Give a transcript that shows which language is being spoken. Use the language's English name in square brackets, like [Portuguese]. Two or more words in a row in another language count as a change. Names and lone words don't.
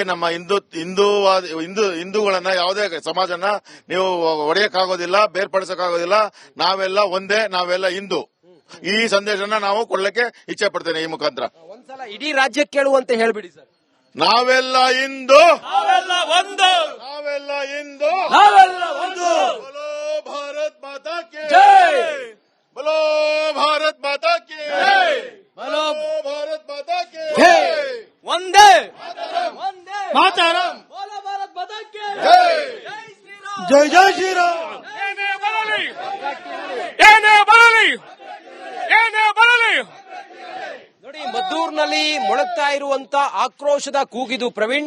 [Kannada] ನಮ್ಮ ಹಿಂದೂಗಳನ್ನ ಯಾವುದೇ ಸಮಾಜನ ನೀವು ಒಡೆಯಕ್ಕಾಗೋದಿಲ್ಲ, ಬೇರ್ಪಡಿಸಕ್ಕಾಗೋದಿಲ್ಲ. ನಾವೆಲ್ಲ ಒಂದೇ, ನಾವೆಲ್ಲ ಹಿಂದೂ. ಈ ಸಂದೇಶನ ನಾವು ಕೊಡ್ಲಿಕ್ಕೆ ಇಚ್ಛೆ ಪಡ್ತೇನೆ ಈ ಮುಖಾಂತರ. ಒಂದ್ಸಲ ಇಡೀ ರಾಜ್ಯಕ್ಕೆ ಕೇಳುವಂತೆ ಹೇಳ್ಬಿಡಿ ಸರ್. ನಾವೆಲ್ಲ ಹಿಂದೂ, ನಾವೆಲ್ಲ ಒಂದು, ನಾವೆಲ್ಲ ಹಿಂದೂ, ನಾವೆಲ್ಲ ಒಂದು. [Hindi] बोलो भारत माता की ಜೈ, बोलो भारत माता की जय, बोलो भारत माता की [Sanskrit] ಜೈ. वन्दे मातरम्. [Hindi] बोलो भारत माता की जय. जय जय श्रीराम. [Kannada] ಏನೇ ಬರಲಿ, ಏನೇ ಬರಲಿ, ಏನೇ ಬರಲಿ. ನೋಡಿ, ಮದ್ದೂರಿನಲ್ಲಿ ಮೊಳಗ್ತಾ ಇರುವಂತ ಆಕ್ರೋಶದ ಕೂಗಿದು ಪ್ರವೀಣ್.